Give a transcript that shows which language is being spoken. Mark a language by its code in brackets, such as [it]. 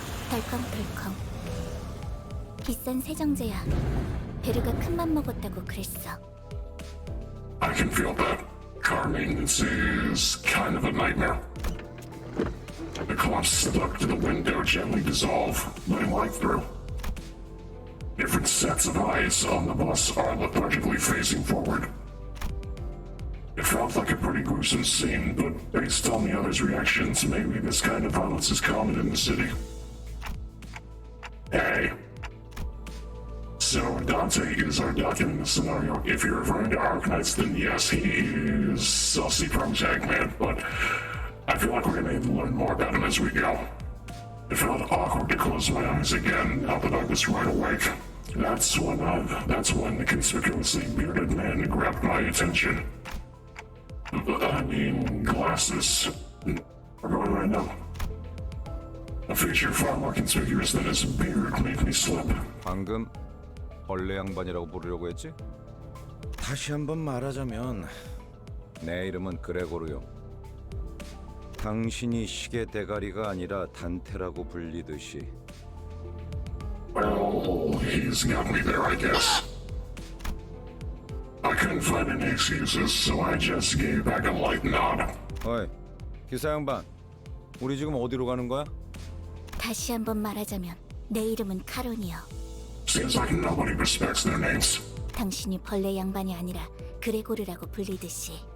[ko] 덜컹덜컹. 비싼 세정제야. 베르가 큰맘 먹었다고 그랬어. [en] I can feel that. Car maintenance is kind of a nightmare. The clumps stuck to the window gently dissolve, letting light through. Different sets of eyes on the bus are lethargically facing forward. It felt like a pretty gruesome scene, but based on the others' reactions, maybe this kind of violence is common in the city. Hey. So Dante is our document in the scenario. If you're referring to Arknights, then yes, he is saucy protag man, but I feel like we're gonna need to learn more about him as we go. It felt awkward to close my eyes again now that I was right awake. That's when the conspicuously bearded man grabbed my attention. I mean, glasses. We're going right now. A feature far more conspicuous than his beard made me slip. [ko] 방금 벌레 양반이라고 부르려고 했지? 다시 한번 말하자면 내 이름은 그레고르요. 당신이 시계 대가리가 아니라 단테라고 불리듯이. [en] Well, he's got me there, I guess. I couldn't find any excuses, so I just gave back a light nod. [ko] 어이, 기사 양반. 우리 지금 어디로 가는 거야? 다시 한번 말하자면 내 이름은 카론이요. [en] Seems like nobody respects their names. [ko] 당신이 벌레 양반이 아니라 그레고르라고 불리듯이.